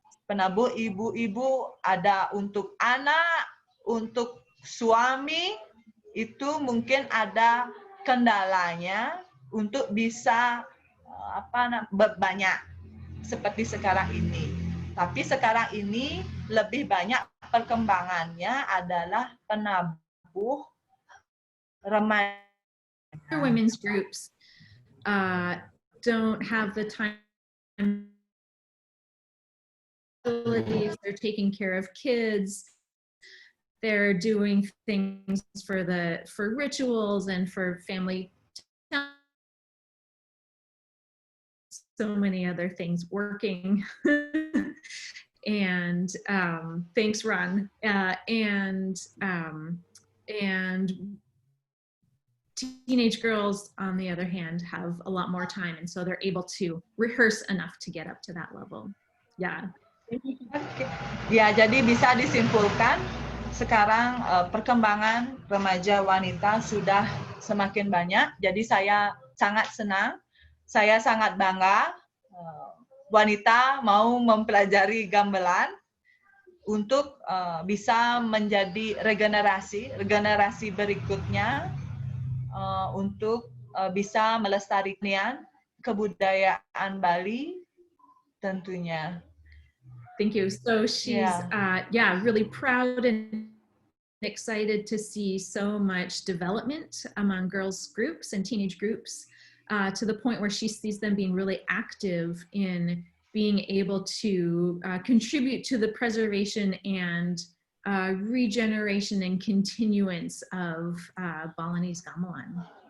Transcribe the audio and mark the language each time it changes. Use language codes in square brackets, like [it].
[id] Penabuh ibu-ibu ada untuk anak, untuk suami, itu mungkin ada kendalanya untuk bisa banyak seperti sekarang ini. Tapi sekarang ini lebih banyak perkembangannya adalah penabuh remaja. [en] Women's groups don't have the time. They're taking care of kids. They're doing things for rituals and for family. So many other things working. And thanks, Ron. And teenage girls, on the other hand, have a lot more time, and so they're able to rehearse enough to get up to that level. [id] Ya, jadi bisa disimpulkan sekarang perkembangan remaja wanita sudah semakin banyak. Jadi saya sangat senang, saya sangat bangga wanita mau mempelajari gamelan untuk bisa menjadi regenerasi berikutnya. Untuk bisa melestarikan kebudayaan Bali tentunya. [en] Thank you. So she's really proud and excited to see so much development among girls groups and teenage groups, to the point where she sees them being really active in being able to contribute to the preservation and regeneration and continuance of Balinese gamelan.